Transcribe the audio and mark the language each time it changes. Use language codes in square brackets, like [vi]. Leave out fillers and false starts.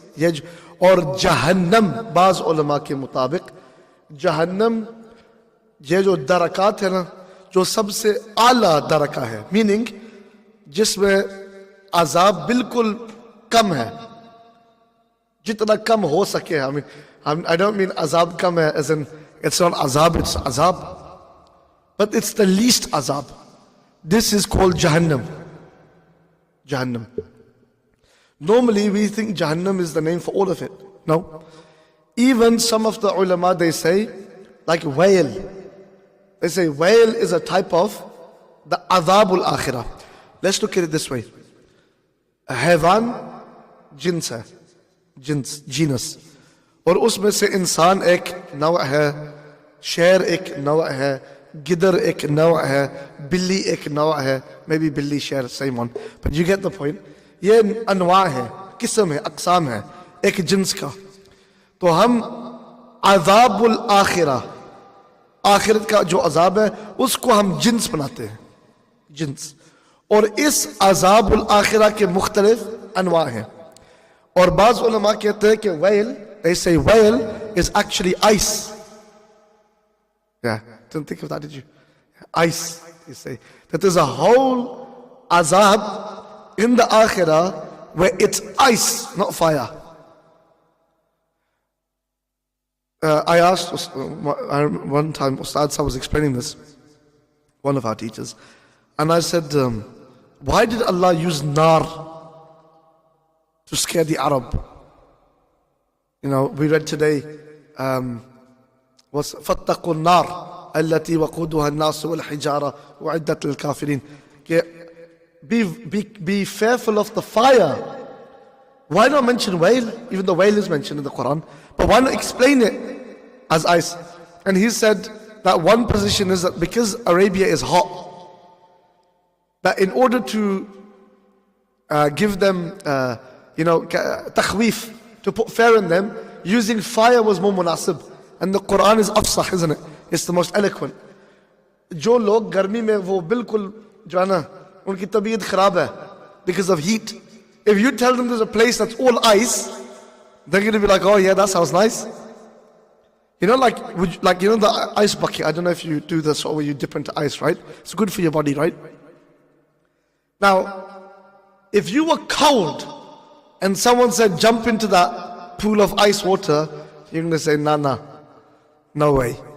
[hi] ये और जहन्नम, बाज उलमा के मुताबिक जहन्नम ये जो दरकात है ना, जो सबसे आला दरका है, मीनिंग जिसमें अजाब बिल्कुल कम है, जितना कम हो सके. [en] I don't mean [hi] azab kam hai [en] as in it's not azab, it's azab, but it's the least azab. This is called Jahannam. Jahannam. Normally we think Jahannam is the name for all of it. No. Even some of the ulama, they say, like whale. They say whale is a type of the adhabul akhirah. Let's look at it this way. A [hi] hayvan, jins hai. [en] Jins, genus. [hi] और उसमें से इंसान एक नौ है, शेर एक नौ है, गिदर एक नौ है, बिल्ली एक नौ है. [en] Maybe बिल्ली, शेर, same one. But you get the point. [hi] ये अनवा है, किस्म है, अक़साम है एक जिन्स का. तो हम अज़ाबुल आखिरा, आखिरत का जो अज़ाब है, उसको हम जिन्स बनाते हैं, जिन्स. और इस अज़ाबुल आखिरा के मुख्तलिफ अनवा हैं. और बाज़ उलमा कहते हैं कि [en] whale, they say whale is actually ice. Yeah, didn't think of that, did you? Ice, they say. That there's a whole azab in the akhirah where it's ice, not fire. I asked one time, Ustad Sahib was explaining this, one of our teachers, and I said, why did Allah use nar to scare the Arab? You know, we read today, was [ar] فَاتَّقُوا النَّارِ الَّتِي وَقُودُهَا النَّاسُ وَالْحِجَارَةُ وَعِدَّةُ لِلْكَافِرِينَ. [en] Be fearful of the fire. Why not mention whale? Even the whale is mentioned in the Quran. But why not explain it as ice? And he said that one position is that because Arabia is hot, that in order to give them, takhweef, to put fear in them, using fire was more munasib. And the Quran is afsah, isn't it? It's the most eloquent. [hi] जो लोग गर्मी में वो बिल्कुल जो है ना, उनकी तबीयत खराब है [en] because of heat. If you tell them there's a place that's all ice, they're going to be like, oh yeah, that sounds nice. You know, the ice bucket. I don't know if you do this or you dip into ice, right? It's good for your body, right? Now, if you were cold and someone said jump into that pool of ice water, you're going to say, nah, no way.